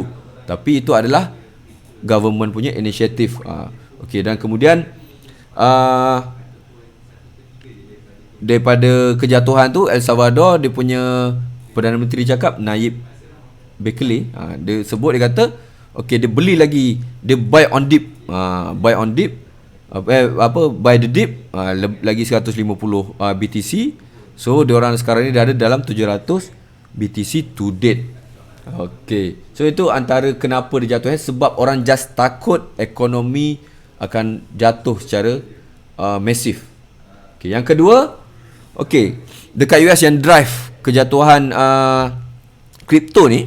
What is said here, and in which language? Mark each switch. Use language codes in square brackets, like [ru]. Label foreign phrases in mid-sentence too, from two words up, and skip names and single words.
[ms] Tapi itu adalah government punya inisiatif. Okay, dan kemudian daripada kejatuhan tu, El Salvador dia punya Perdana Menteri cakap Nayib Berkeley, dia sebut, dia kata okey, dia beli lagi, dia [en] buy on dip, buy on dip, buy the dip, [ms] lagi 150 BTC. So diorang sekarang ni dah ada dalam 700 BTC [en] to date. [ms] Okey, so itu antara kenapa dia jatuh, sebab orang just takut ekonomi akan jatuh secara masif. Okey, yang kedua, okey, dekat US yang drive kejatuhan kripto ni.